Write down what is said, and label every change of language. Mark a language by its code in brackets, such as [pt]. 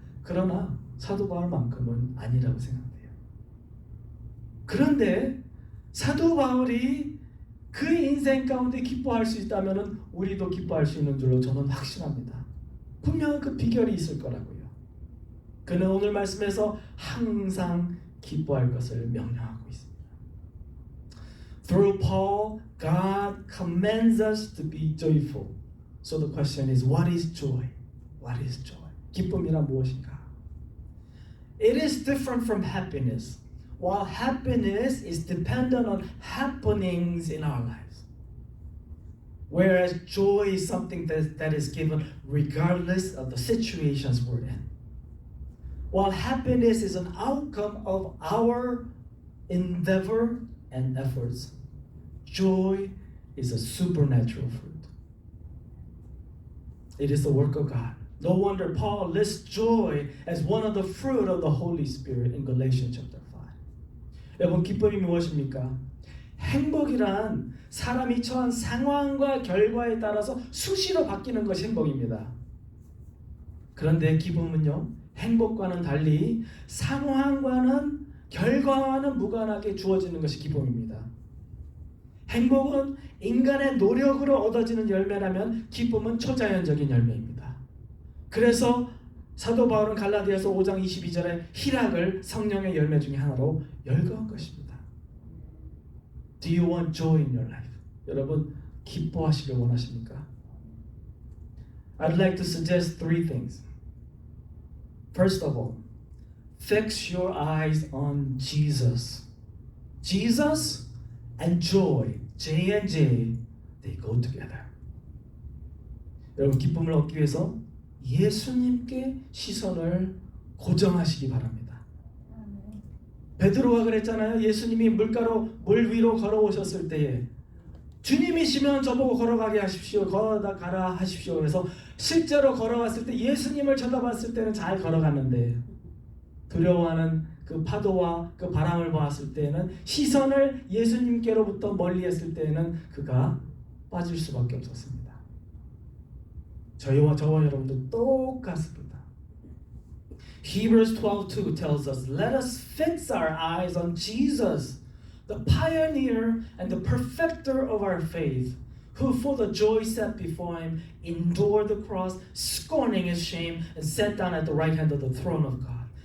[ko] 그러나 사도 바울만큼은 아니라고 생각돼요. 그런데 사도 바울이 그 인생 가운데 기뻐할 수 있다면 우리도 기뻐할 수 있는 줄로 저는 확신합니다. 분명 그 비결이 있을 거라고요. 그는 오늘 말씀에서 항상 기뻐할 것을 명령하고 있습니다. [en] Through Paul, God commands us to be joyful. So the question is, what is joy? What is joy? [ko] 기쁨이란 무엇인가? [en] It is different from happiness. While happiness is dependent on happenings in our lives, whereas joy is something that is given regardless of the situations we're in. While happiness is an outcome of our endeavor and efforts, joy is a supernatural fruit. It is the work of God. No wonder Paul lists joy as one of the fruit of the Holy Spirit in Galatians chapter 5. [ko] 여러분, 기쁨이 무엇입니까? 행복이란 사람이 처한 상황과 결과에 따라서 수시로 바뀌는 것이 행복입니다. 그런데 기쁨은요, 행복과는 달리 상황과는 결과와는 무관하게 주어지는 것이 기쁨입니다. 행복은 인간의 노력으로 얻어지는 열매라면 기쁨은 초자연적인 열매입니다. 그래서 사도 바울은 갈라디아서 5장 22절에 희락을 성령의 열매 중에 하나로 열거한 것입니다. [en] Do you want joy in your life? [ko] 여러분, 기뻐하시길 원하십니까? [en] I'd like to suggest three things. First of all, fix your eyes on Jesus. Jesus and joy, J and J, they go together. [ko] 여러분 기쁨을 얻기 위해서 예수님께 시선을 고정하시기 바랍니다. 베드로가 그랬잖아요. 예수님이 물 위로 걸어오셨을 때에 주님이시면 저보고 걸어가게 하십시오. 걸어가라 하십시오. 그래서 실제로 걸어갔을 때 예수님을 쳐다봤을 때는 잘 걸어갔는데 두려워하는 그 파도와 그 바람을 보았을 때는 시선을 예수님께로부터 멀리했을 때는 그가 빠질 수밖에 없었습니다. 저와 여러분도 똑같습니다. [en] Hebrews 12:2 tells us, "Let us fix our eyes on Jesus, the pioneer and the perfecter of our faith, who for the joy set before him endured the cross, scorning its shame, and sat down at the right hand of the throne of God.